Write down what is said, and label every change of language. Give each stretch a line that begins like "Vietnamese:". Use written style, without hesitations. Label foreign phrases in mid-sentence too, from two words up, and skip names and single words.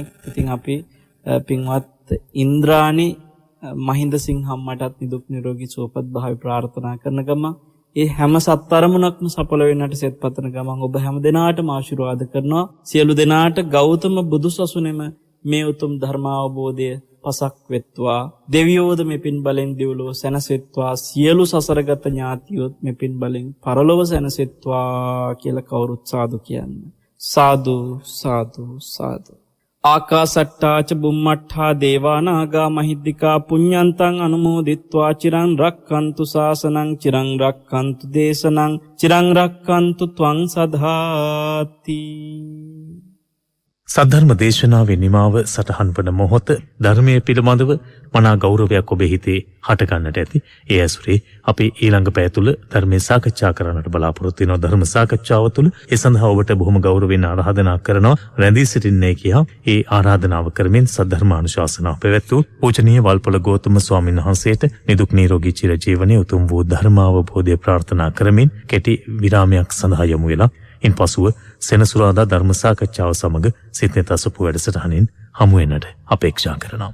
Sinhala: ඉතින් අපි පින්වත් ඉන්ද්‍රාණි මහින්ද සිංහ අම්මටත් නිදුක් නිරෝගී සුවපත් භාවය ප්‍රාර්ථනා කරන ගම ඒ හැම සත්තරමුණක්ම සඵල වෙන්නට සෙත් පතන ගමන් ඔබ හැම දිනාටම ආශිර්වාද කරනවා. සියලු දෙනාට ගෞතම බුදුසසුනේම මේ උතුම් ධර්මාවබෝධය පසක් වෙත්වා. දෙවියෝද මේ පින් බලෙන් දිවලෝ සැනසෙත්වා. සියලු සසරගත ඥාතියොත් මේ පින් බලෙන් පරලොව සැනසෙත්වා කියලා කවුරුත් සාදු කියන්නේ. සාදු සාදු සාදු.
Pali: ආකාසට්ටාච බුම්මට්ඨා දේවානාගා මහිද්దికා පුඤ්ඤන්තං අනුමෝදිත්වා චිරං රක්ඛන්තු ශාසනං චිරං රක්ඛන්තු දේශනං චිරං රක්ඛන්තු ත්වං සදාති.
Sinhala: සද්ධර්ම දේශනාවේ නිමාව සටහන් වන මොහොත ධර්මයේ පිළිබඳව මනා ගෞරවයක් ඔබේ හිතේ හටගන්නට ඇති. ඒ ඇසුරේ අපි ඊළඟ පැය තුල ධර්මයේ සාකච්ඡා කරන්නට බලාපොරොත්තු වෙනවා. ධර්ම සාකච්ඡාව තුළ ඒ සඳහා ඔබට බොහොම ගෞරවයෙන් ආරාධනා කරනවා. රැඳී සිටින්නේ කියා ඒ ආරාධනාව කරමින් සද්ධර්මානුශාසනාව පැවැත්වූ පූජනීය වල්පොළ ගෞතම ස්වාමීන් වහන්සේට නිදුක් නිරෝගී චිරජීවනයේ උතුම් වූ ධර්මාවබෝධය ප්‍රාර්ථනා කරමින් කෙටි විරාමයක් සඳහා යමු වෙලා ඉන්පසුව සෙනසුරාදා ධර්ම සාකච්ඡාව සමග සිතෙත අසපු වැඩසටහනින් හමු වෙන්නට අපේක්ෂා කරනවා.